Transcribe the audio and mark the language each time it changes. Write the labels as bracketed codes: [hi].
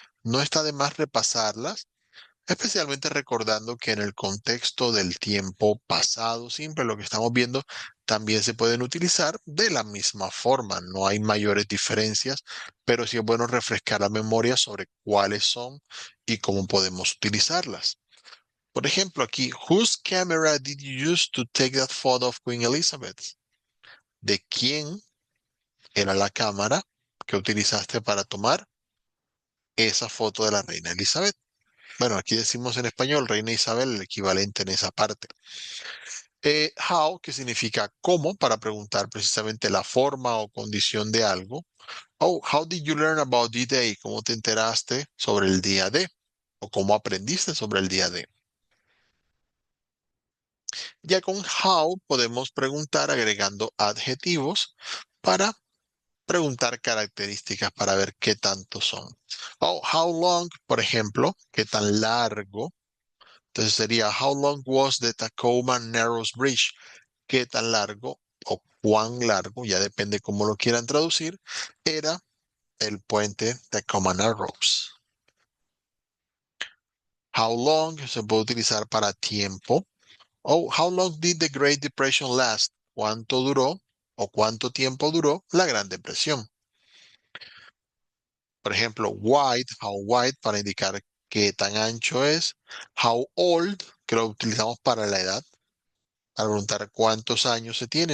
[es] No está de más repasarlas, especialmente recordando que en el contexto del tiempo pasado simple, lo que estamos viendo, también se pueden utilizar de la misma forma. No hay mayores diferencias, pero sí es bueno refrescar la memoria sobre cuáles son y cómo podemos utilizarlas. Por ejemplo, aquí, [en] whose camera did you use to take that photo of Queen Elizabeth? [es] ¿De quién era la cámara que utilizaste para tomar esa foto de la reina Elizabeth? Bueno, aquí decimos en español reina Isabel, el equivalente en esa parte. How, que significa cómo, para preguntar precisamente la forma o condición de algo. [en] Oh, how did you learn about the day? [es] ¿Cómo te enteraste sobre el día de? ¿O cómo aprendiste sobre el día de? Ya con how podemos preguntar agregando adjetivos para preguntar características para ver qué tanto son. Oh, how long, por ejemplo, qué tan largo. Entonces sería [en] how long was the Tacoma Narrows Bridge? [es] ¿Qué tan largo o cuán largo, ya depende cómo lo quieran traducir, era el puente Tacoma Narrows? How long se puede utilizar para tiempo. [en] Oh, how long did the Great Depression last? [es] ¿Cuánto duró o cuánto tiempo duró la Gran Depresión? Por ejemplo, wide, how wide para indicar qué tan ancho es. How old, que lo utilizamos para la edad, para preguntar cuántos años se tiene.